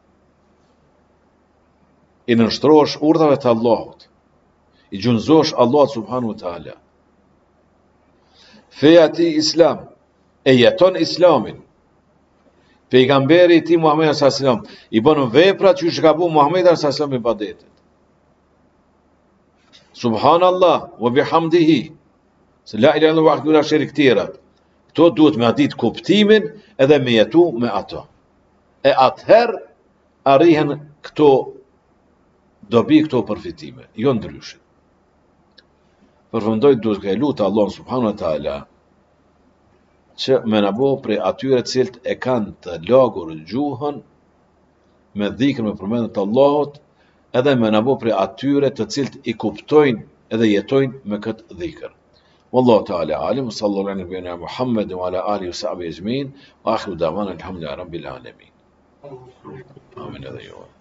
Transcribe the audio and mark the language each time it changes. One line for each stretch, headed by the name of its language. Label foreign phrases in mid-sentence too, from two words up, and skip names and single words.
Albanian: I nënshtrohesh urdhave të Allahut. I gjunjëzosh Allahut
Arabic: سبحانه وتعالى.
Albanian: Feja ti Islam, e jeton Islamin. Pejgamberi i tij Muhammed
Arabic: صلى الله عليه وسلم
Albanian: i bën vepra që ka bu Muhammed
Arabic: صلى الله عليه وسلم
Albanian: ibadetet.
Arabic: سبحان الله وبحمده. Se لا إله إلا الله وحده لا شريك tjera.
Albanian: Këto duhet me ditë kuptimin edhe me jetu me ato. E atëherë arrihen këto dobi, këto përfitime, jo ndryshe. Përfundoj duhet ka lutë
Arabic: الله سبحانه وتعالى
Albanian: që me na bo prej atyre cilët e kanë të lagur gjuhën me dhikr me përmendje të Allahut, edhe me na bo prej atyre të cilët i kuptojnë edhe jetojnë me këtë dhikr.
Arabic: والله تعالى أعلم صلى الله عليه وسلم محمد وعلى آله وصحبه أجمعين وآخر دعوانا الحمد لله رب العالمين.
Albanian: Amin edhe ju.